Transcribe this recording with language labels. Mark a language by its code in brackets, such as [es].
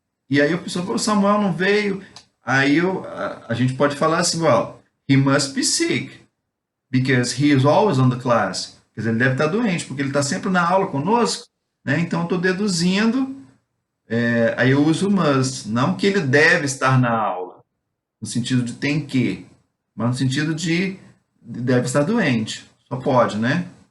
[pt] E aí a pessoa falou, Samuel não veio. Aí a gente pode falar assim, [en] well, he must be sick, because he is always on the class. [pt] Quer dizer, ele deve estar doente, porque ele está sempre na aula conosco, né? Então, eu estou deduzindo, aí eu uso must. Não que ele deve estar na aula, no sentido de tem que, mas no sentido de deve estar doente. Só pode, né?